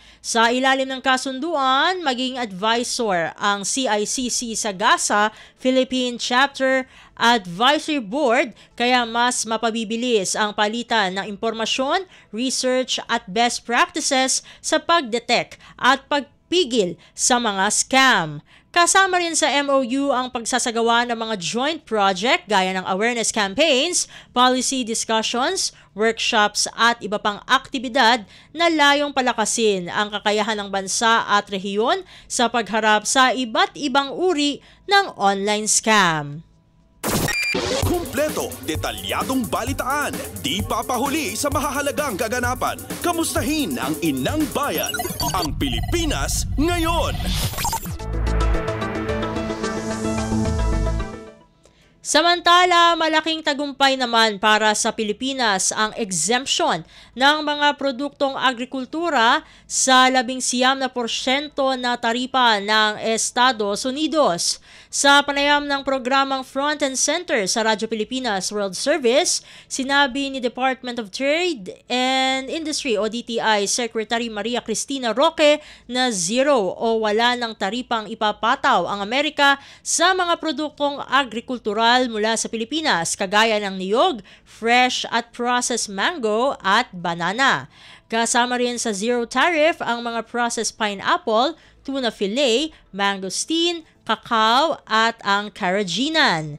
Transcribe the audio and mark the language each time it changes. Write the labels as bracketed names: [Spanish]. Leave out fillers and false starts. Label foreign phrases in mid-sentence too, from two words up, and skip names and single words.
[Filipino] Sa ilalim ng kasunduan, maging advisor ang CICC sa GASA Philippine Chapter Advisory Board kaya mas mapabibilis ang palitan ng impormasyon, research at [English] best practices [Filipino] sa pagdetect at pagpigil sa mga scam. Kasama rin sa MOU ang pagsasagawa ng mga [English] joint project [Filipino] gaya ng [English] awareness campaigns, policy discussions, workshops [Filipino] at iba pang aktibidad na layong palakasin ang kakayahan ng bansa at rehiyon sa pagharap sa iba't ibang uri ng [English] online scam. [Filipino] Kumpleto, detalyadong balitaan, di papahuli sa mahahalagang kaganapan. Kamustahin ang inang bayan, ang Pilipinas ngayon. Samantala, malaking tagumpay naman para sa Pilipinas ang exemption ng mga produktong agrikultura sa 19% na taripa ng Estados Unidos. Sa panayam ng programang Front and Center sa Radyo Pilipinas World Service, sinabi ni Department of Trade and Industry o DTI Secretary Maria Cristina Roque na zero o wala ng taripang ipapataw ang Amerika sa mga produktong agrikultural material mula sa Pilipinas kagaya ng niyog, fresh at [English] processed mango [Filipino] at banana. Kasama rin sa [English] zero tariff [Filipino] ang mga [English] processed pineapple, tuna fillet, [Filipino] mangosteen, kakao at ang karajinan.